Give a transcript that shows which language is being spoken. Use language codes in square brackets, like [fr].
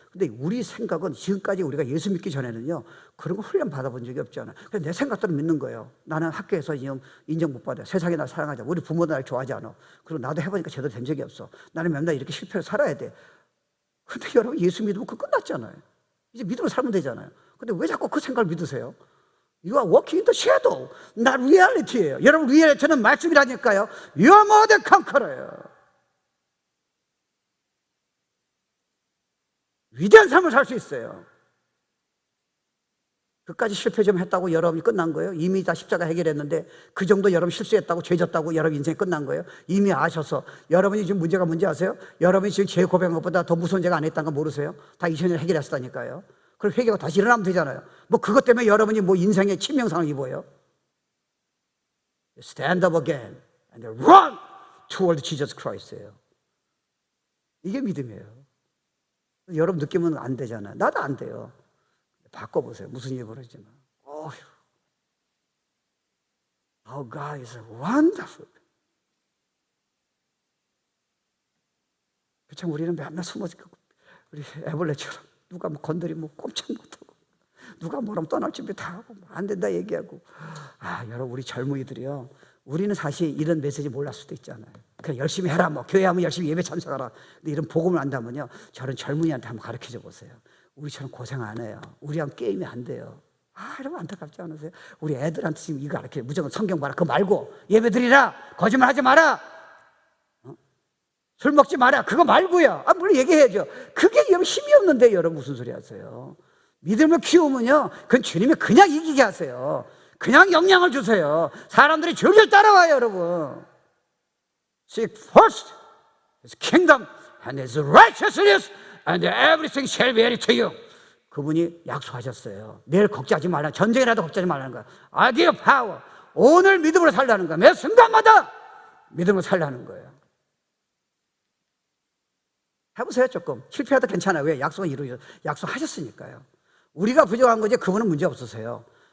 [ko] 근데 우리 생각은 지금까지 우리가 예수 믿기 전에는요, 그런 거 훈련 받아본 적이 없잖아요. 그냥 내 생각대로 믿는 거예요. 나는 학교에서 지금 인정 못 받아요. 세상이 날 사랑하지 않아. 우리 부모도 날 좋아하지 않아. 그리고 나도 해보니까 제대로 된 적이 없어. 나는 맨날 이렇게 실패로 살아야 돼. 근데 여러분 예수 믿으면 그거 끝났잖아요. 이제 믿음으로 살면 되잖아요. 근데 왜 자꾸 그 생각을 믿으세요? [en] You are walking in the shadow, not reality예요. [ko] 여러분 리얼리티는 말씀이라니까요. [en] You are more than conqueror예요. [ko] 위대한 삶을 살 수 있어요. 그까지 실패 좀 했다고 여러분이 끝난 거예요? 이미 다 십자가 해결했는데 그 정도 여러분 실수했다고 죄졌다고 여러분 인생이 끝난 거예요? 이미 아셔서 여러분이 지금 문제가 뭔지 아세요? 여러분이 지금 죄 고백한 것보다 더 무서운 죄가 안 했다는 거 모르세요? 다 2000년 해결했다니까요. 그럼 회개하고 다시 일어나면 되잖아요. 뭐 그것 때문에 여러분이 뭐 인생의 치명상을 입어요? [en] Stand up again and run toward Jesus Christ예요. [ko] 이게 믿음이에요. 여러분 느끼면 안 되잖아요. 나도 안 돼요. 바꿔보세요. 무슨 일이 벌어지지만. [en] Our God is wonderful. [ko] 참 우리는 맨날 숨어서 우리 애벌레처럼 누가 뭐 건드리면 꼼짝 못하고 누가 뭐라면 떠날 준비 다 하고 안 된다 얘기하고. 여러분 우리 젊은이들이요. 우리는 사실 이런 메시지 몰랐을 수도 있잖아요. 그냥 열심히 해라, 뭐 교회 하면 열심히 예배 참석하라. 근데 이런 복음을 안다면요, 저런 젊은이한테 한번 가르쳐줘 보세요. 우리처럼 고생 안 해요. 우리하고 게임이 안 돼요. 여러분 안타깝지 않으세요? 우리 애들한테 지금 이거 가르쳐요. 무조건 성경 봐라. 그거 말고 예배 드리라. 거짓말 하지 마라. 술 먹지 마라. 그거 말고요. 물론 얘기해야죠. 그게 힘이 없는데 여러분 무슨 소리 하세요? 믿음을 키우면요, 그건 주님이 그냥 이기게 하세요. 그냥 영향을 주세요. 사람들이 줄줄 따라와요, 여러분. [en] Seek first His kingdom and His righteousness, and everything shall be added to you. [ko] 그분이 약속하셨어요. 내일 걱정하지 말라. 전쟁이라도 걱정하지 말라는 거야. [en] I give power. [ko] 오늘 믿음으로 살라는 거야. 매 순간마다 믿음으로 살라는 거예요. 해보세요, 조금. 실패해도 괜찮아요. 왜? 약속은 이루어져. 약속하셨으니까요. 우리가 부족한 거지 그분은 문제 없으세요.